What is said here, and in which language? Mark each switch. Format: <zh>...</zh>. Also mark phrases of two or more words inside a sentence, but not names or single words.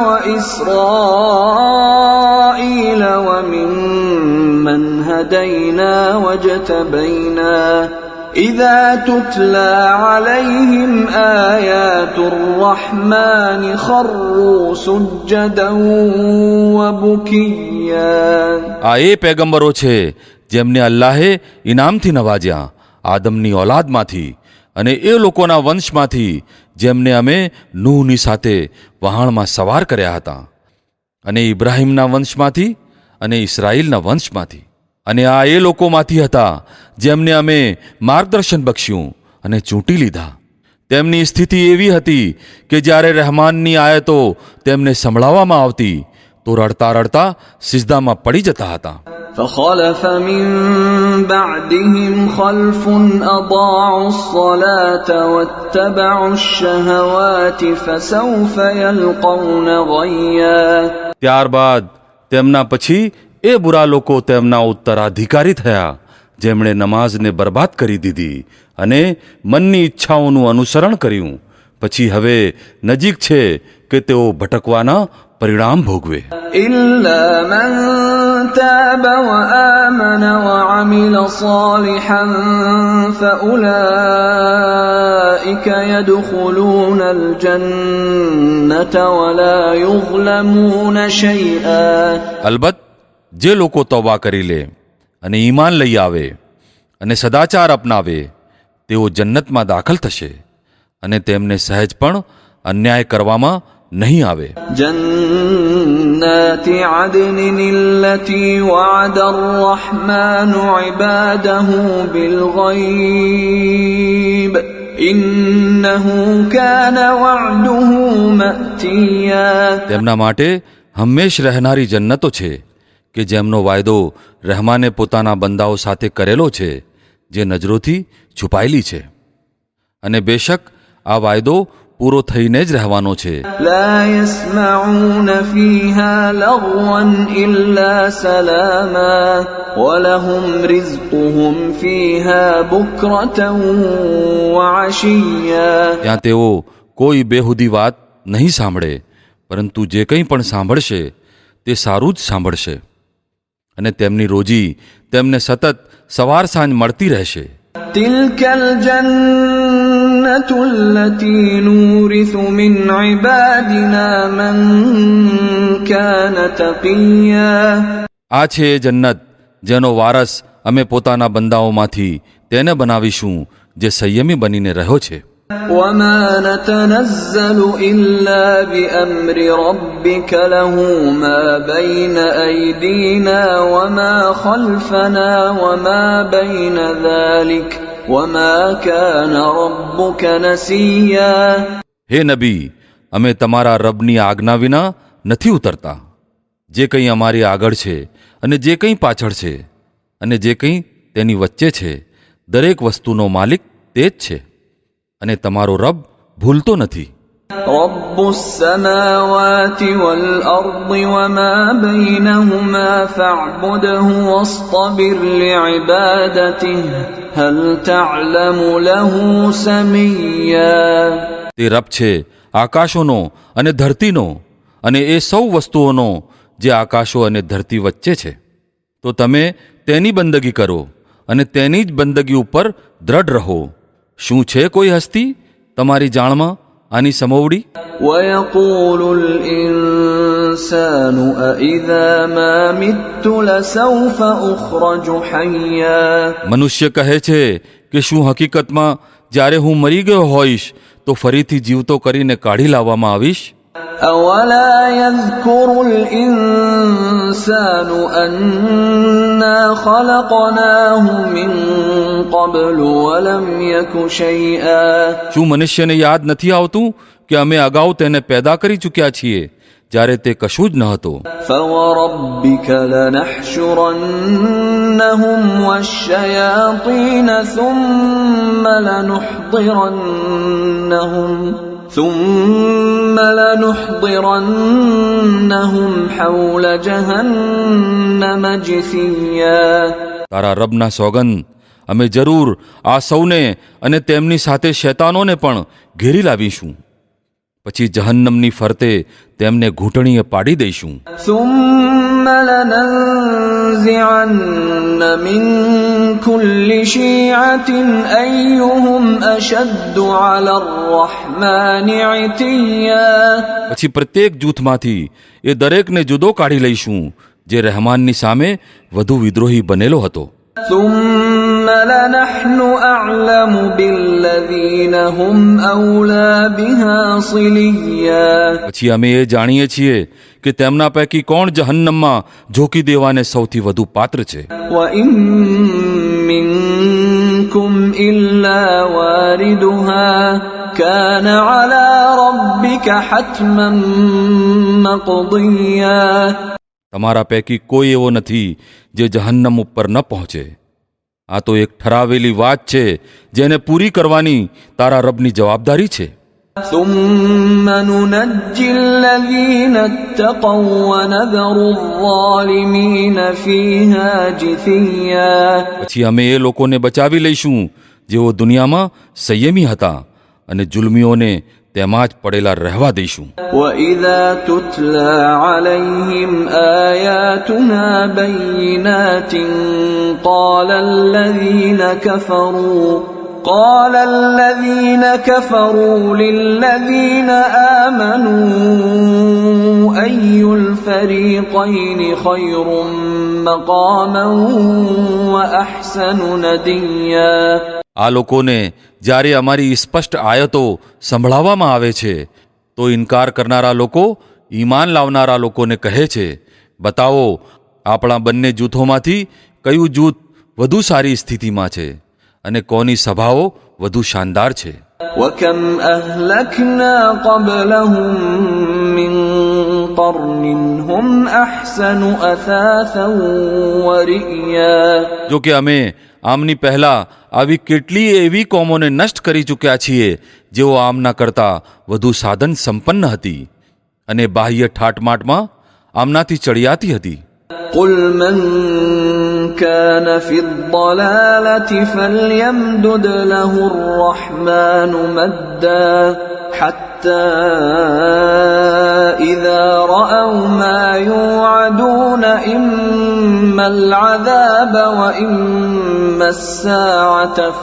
<ar>وإسرائيل وممن هدينا واجتبينا إذا تتلى عليهم آيات الرحمن خروا سجدا وبكيا.</ar> <gu>આ એ પેગંબરો છે જેમને અલ્લાહે ઇનામથી નવાજ્યા આદમની ઔલાદમાંથી અને એ લોકોના વંશમાંથી જેમને અમે નૂહની સાથે વહાણમાં સવાર કર્યા હતા અને ઇબ્રાહીમના વંશમાંથી અને ઇસ્રાઈલના વંશમાંથી. અને આ એ લોકોમાંથી હતા જેમને અમે માર્ગદર્શન બખ્શ્યું અને ચૂંટી લીધા. તેમની સ્થિતિ એવી હતી કે જ્યારે રહેમાનની આયતો તેમને સંભળાવવામાં આવતી તો રડતા રડતા સિજદામાં પડી જતા હતા.</gu> <ar>فخلف من بعدهم خلف أضاعوا الصلاة واتبعوا الشهوات فسوف يلقون غيا.</ar> <gu>ત્યારબાદ તેમના પછી એ બુરા લોકો તેમના ઉત્તરાધિકારી થયા જેમણે નમાઝને બરબાદ કરી દીધી અને મનની ઈચ્છાઓનું અનુસરણ કર્યું. પછી હવે નજીક છે કે તેઓ ભટકવાના પરિણામ ભોગવે.</gu> <ar>إلا من تاب وآمن وعمل صالحا فأولئك يدخلون الجنة ولا يظلمون شيئا.</ar> <gu>અલબત્ત જે લોકો તૌબા કરી લે અને ઈમાન લઈ આવે અને સદાચાર અપનાવે તેઓ જન્નતમાં દાખલ થશે અને તેમને સહેજ પણ અન્યાય કરવામાં નહીં આવે.</gu> <ar>جنات عدن التي وعد الرحمن عباده بالغيب إنه كان وعده مأتيا.</ar> <gu>તેમના માટે હંમેશ રહેનારી જન્નતો છે કે જેમનો વાયદો રહેમાને પોતાના બંદાઓ સાથે કરેલો છે જે નજરોથી છુપાયેલી છે. અને બેશક આ વાયદો પૂરો થઈને જ રહેવાનો છે.</gu> <ar>لا يسمعون فيها لغوا إلا سلاما ولهم رزقهم فيها بكرة وعشيا.</ar> <gu>ત્યાં તેઓ કોઈ બેહુદી વાત નહીં સાંભળે પરંતુ જે કંઈ પણ સાંભળશે તે સારું જ સાંભળશે અને તેમની રોજી તેમને સતત સવાર સાંજ મળતી રહેશે.</gu> <ar>تلك الجنة التي نورث من عبادنا من كان تقيا.</ar> <gu>આ છે એ જન્નત જેનો વારસ અમે પોતાના બંદાઓમાંથી તેને બનાવીશું જે સંયમી બનીને રહ્યો છે.</gu> <ar>وما نتنزل إلا بأمر ربك له ما بين أيدينا وما خلفنا وما بين ذلك وما كان ربك نسيا.</ar> <gu>હે નબી, અમે તમારા રબની આજ્ઞા વિના નથી ઉતરતા. જે કંઈ અમારી આગળ છે અને જે કંઈ પાછળ છે અને જે કંઈ તેની વચ્ચે છે, દરેક વસ્તુનો માલિક તે જ છે અને તમારો રબ ભૂલતો નથી.</gu> <ar>رب السماوات والأرض وما بينهما فاعبده واصطبر لعبادته هل تعلم له سميا.</ar> <gu>તે રબ છે આકાશોનો અને ધરતીનો અને એ સૌ વસ્તુઓનો જે આકાશો અને ધરતી વચ્ચે છે. તો તમે તેની બંદગી કરો અને તેની જ બંદગી ઉપર દ્રઢ રહો. શું છે કોઈ હસ્તી તમારી જાણમાં આની સમોવડી?</gu> <ar>ويقول الإنسان أإذا ما مت لسوف أخرج حيا.</ar> <gu>મનુષ્ય કહે છે કે શું હકીકતમાં જ્યારે હું મરી ગયો હોઈશ તો ફરીથી જીવતો કરીને કાઢી લાવવામાં આવીશ?</gu> <ar>أولا يذكر الإنسان أنا خلقناه من قبل ولم يك شيئا.</ar> <gu>શું મનુષ્યને યાદ નથી આવતું કે અમે અગાઉ તેને પેદા કરી ચૂક્યા છીએ જ્યારે તે કશું જ ન હતો?</gu> <ar>فوربك لنحشرنهم والشياطين ثم لنحضرنهم حول جهنم جثيا.</ar> <gu>તારા રબના સોગંદ, અમે જરૂર આ સૌને અને તેમની સાથે શૈતાનોને પણ ઘેરી લાવીશું. પછી જહન્નમની ફરતે તેમને ઘૂંટણીએ પાડી દઈશું.</gu> <ar>ثم لننزعن من كل شيعة أيهم أشد على الرحمن عتيا.</ar> <gu>પછી પ્રત્યેક જૂથમાંથી એ દરેકને જુદો કાઢી લઈશું જે રહેમાનની સામે વધુ વિદ્રોહી બનેલો હતો.</gu> <ar>ثم لنحن أعلم بالذين هم أولى بها صليا.</ar> <gu>પછી અમે એ જાણીએ છીએ કે તેમના પૈકી કોણ જહન્નમમાં ઝોકી દેવાને સૌથી વધુ પાત્ર છે.</gu> <ar>وإن منكم إلا واردها كان على ربك حتما مقضيا.</ar> <gu>તમારા પૈકી કોઈ એવો નથી જે જહન્નમ ઉપર ન પહોંચે. આ તો એક ઠરાવેલી વાત છે જેને પૂરી કરવાની તારા રબની જવાબદારી છે.</gu> <ar>ثم ننجي الذين اتقوا ونذر الظالمين فيها جثيا.</ar> <gu>પછી અમે એ લોકોને બચાવી લઈશું જેઓ દુનિયામાં સંયમી હતા અને જુલ્મીઓને તેમાં જ પડેલા રહેવા દઈશું.</gu> <ar>وإذا تتلى عليهم آياتنا بينات قال الذين كفروا للذين آمنوا أي الفريقين خير مقاما وأحسن نديا.</ar> <gu>આ લોકોને જ્યારે અમારી સ્પષ્ટ આયતો સંભળાવવામાં આવે છે તો ઇનકાર કરનારા લોકો ઈમાન લાવનારા લોકોને કહે છે, બતાવો આપણા બંને જૂથોમાંથી કયું જૂથ વધુ સારી સ્થિતિમાં છે અને કોની સભાઓ વધુ શાનદાર છે.</gu> <ar>وكم أهلكنا قبلهم من قرن هم أحسن أثاثا ورئيا.</ar> <gu>જો કે અમે આમની પહેલા આવી કેટલી એવી કોમોને નષ્ટ કરી ચૂક્યા છીએ જેઓ આમના કરતાં વધુ સાધન સંપન્ન હતી અને બાહ્ય ઠાટમાટમાં આમનાથી ચડિયાતી હતી.</gu> <ar>قل من كان في الضلالة فليمدد له الرحمن مدا حتى إذا رأوا ما يوعدون إما إما العذاب وإما الساعة</ar>